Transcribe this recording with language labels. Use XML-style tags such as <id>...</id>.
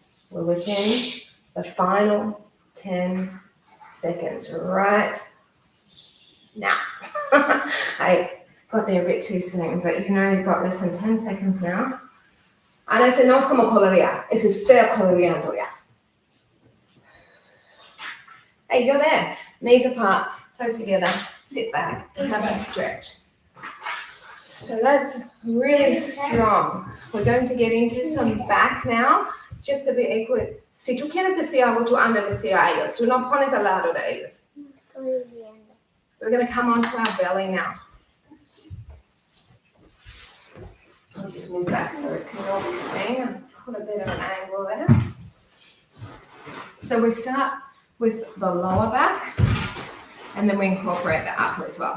<en>We're within the final 10 seconds right now. I got there a bit too soon, but you can only got less than 10 seconds now.</en> <es>And ese no es como colorear, eso es feo coloreando ya.</es> <en>Hey, you're there. Knees apart, toes together, sit back and have a stretch. So that's really strong. We're going to get into some back now, just to be equal.</en> <es>Si tú quieres decir algo, tú anda a decir a ellos. Tú no pones al lado de ellos.</es> <en>So we're going to come onto our belly now. I'll just move back so it can all be seen and put a bit of an angle there. So we start with the lower back and then we incorporate the upper as well.</en>